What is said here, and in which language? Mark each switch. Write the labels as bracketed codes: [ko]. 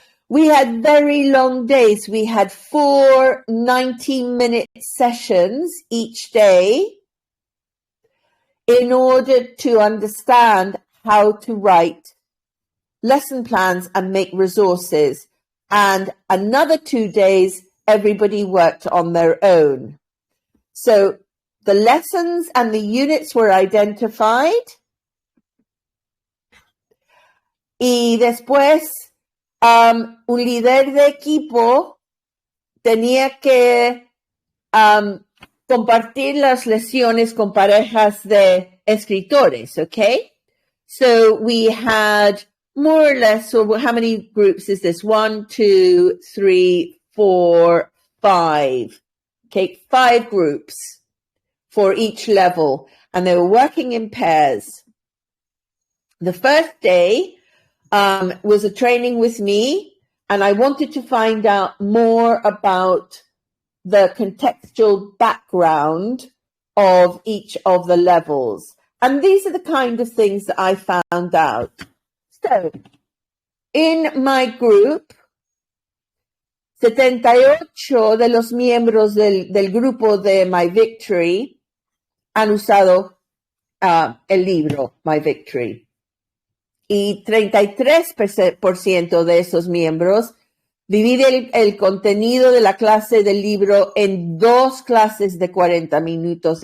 [en] We had very long days. We had 4 90-minute sessions each day in order to understand how to write lesson plans and make resources. And another 2 days, everybody worked on their own. So the lessons and the units were identified. [es] Y después, un líder de equipo tenía que compartir las lecciones con parejas de escritores, okay? [en] So we had more or less, so how many groups is this? 1, 2, 3, 4, 5. Okay, 5 groups for each level, and they were working in pairs. The first day was a training with me, and I wanted to find out more about the contextual background of each of the levels. And these are the kind of things that I found out. So, in my group, [es] 78 de los miembros del grupo de My Victory han usado el libro My Victory. Y 33% de esos miembros divide el contenido de la clase del libro en 2 clases de 40 minutos.